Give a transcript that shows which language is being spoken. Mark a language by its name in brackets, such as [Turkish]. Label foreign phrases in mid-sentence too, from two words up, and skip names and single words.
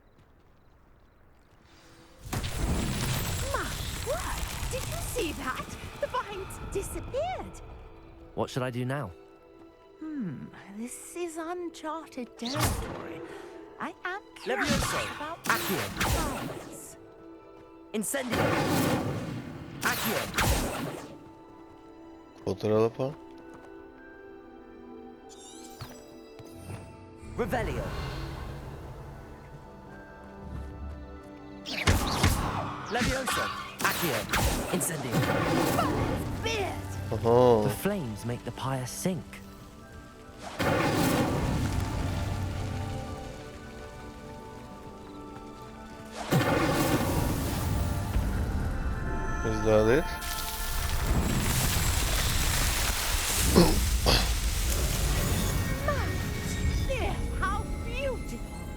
[English] My word! Did you see that? The vines disappeared. What should I do now? This is uncharted territory. I am curious Leviosa! about Accio! plants. Incendio! Accio! [Bulgarian] Какво трябва да правя? [English] Revelio! Levioso. Accio. Incendio. The flames make the pyre sink. Is that it? There, how beautiful!